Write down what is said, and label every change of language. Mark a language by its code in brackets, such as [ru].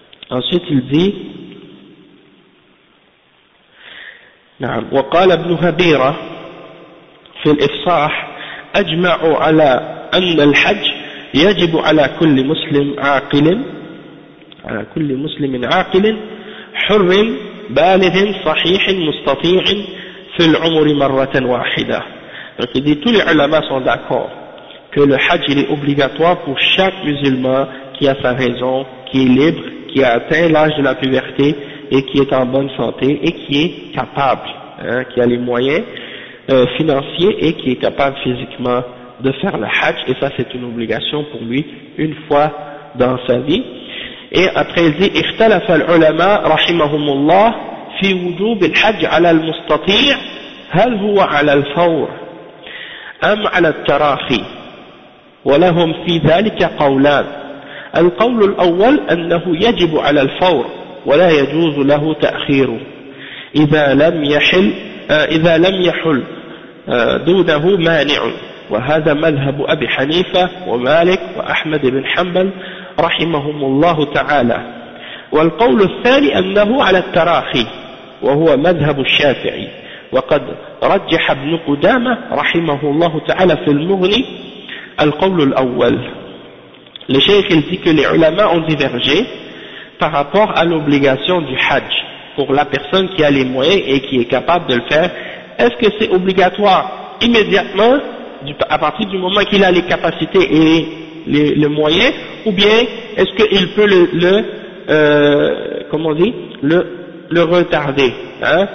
[fr] Ensuite, il dit, نعم. [ar] وقال ابن هبيرة في الإفصاح أجمعوا على أن الحج يجب على كل مسلم عاقل, على كل مسلم عاقل حر بالغ صحيح مستطيع في العمر مرة واحدة. [fr] Donc il dit tous les ulama sont d'accord que le hajj est obligatoire pour chaque musulman qui a sa raison, qui est libre, qui a atteint l'âge de la puberté et qui est en bonne santé et qui est capable, hein, qui a les moyens financiers et qui est capable physiquement de faire le hajj, et ça c'est une obligation pour lui une fois dans sa vie. Et après il dit [ar] « اختلف العلماء رحمهم الله في وجوب الحج على المستطيع هل هو على الفور أم على التراخي ولهم في ذلك قولان القول الأول أنه يجب على الفور ولا يجوز له تأخيره إذا لم يحل دونه مانع وهذا مذهب أبي حنيفة ومالك وأحمد بن حنبل رحمهم الله تعالى والقول الثاني أنه على التراخي وهو مذهب الشافعي وقد رجح ابن قدامة رحمه الله تعالى في المغني القول الأول. [fr] الشيخ dit que les ulama ont divergé par rapport à l'obligation du hajj pour la personne qui a les moyens et qui est capable de le faire. Est-ce que c'est obligatoire immédiatement, à partir du moment qu'il a les capacités et les moyens, ou bien est-ce qu'il peut le retarder, hein?